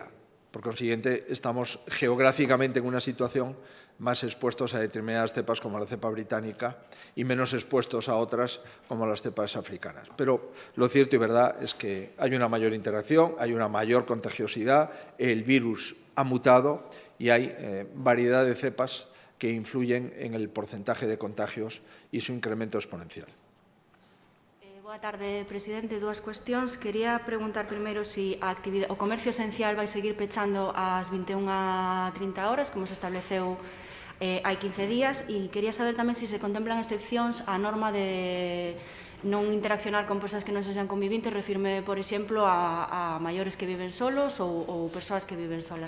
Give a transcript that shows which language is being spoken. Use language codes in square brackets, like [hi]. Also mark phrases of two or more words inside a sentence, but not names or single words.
[es] Por consiguiente, estamos geográficamente en una situación más expuestos a determinadas cepas como la cepa británica y menos expuestos a otras como las cepas africanas. Pero lo cierto y verdad es que hay una mayor interacción, hay una mayor contagiosidad, el virus ha mutado y hay variedad de cepas que influyen en el porcentaje de contagios y su incremento exponencial. [gl] Boa tarde, presidente. Dúas cuestións. Quería preguntar primeiro se o comercio esencial vai seguir pechando ás 21:30 horas, como se estableceu hai 15 días, e quería saber tamén se se contemplan excepcións á norma de non interaccionar con persoas que non sexan convivintes, refirme, por exemplo, a maiores que viven solos ou persoas que viven solas.